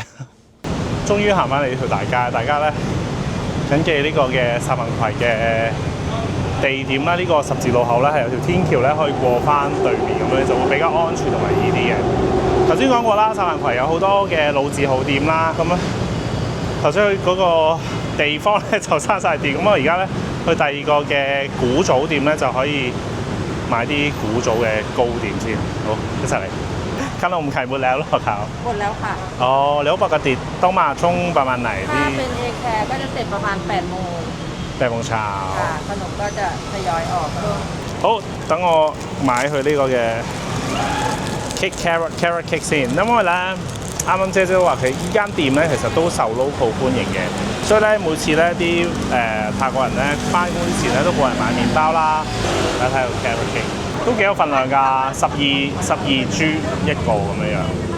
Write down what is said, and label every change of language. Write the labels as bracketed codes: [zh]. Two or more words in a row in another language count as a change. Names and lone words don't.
[yue] 終於行翻嚟呢條大街，大家咧緊記呢個嘅璽文葵嘅地點啦，呢個十字路口咧係有條天橋咧可以過翻對面，咁樣就會比較安全同埋易啲嘅。頭先講過啦，璽文葵有好多嘅老字號店啦，咁咧。頭先去嗰個地方咧就閂晒店，咁我而家咧去第二個嘅古早店咧就可以買啲古早嘅糕點先。好，一齊嚟。 [th] ขนมไข่หมดแล้วหรอครับหมดแล้วค่ะอ๋อแล้วปกติต้องมาช่วงประมาณไหนที่ ถ้าเป็นเอแคร์ก็จะเสร็จประมาณ8 โมง 8 โมงเช้า ค่ะขนมก็จะทยอยออกช่วง [yue] 好，等我買佢呢個嘅 [en] cake carrot cake [yue] 先，因為咧。啱啱姐姐都話佢依間店咧，其實都受 local 歡迎嘅，所以咧每次咧啲泰國人咧翻工之前咧都過嚟買麵包啦。大家睇到 [en] carrot cake [yue] 都幾有份量㗎，12銖一個咁樣樣。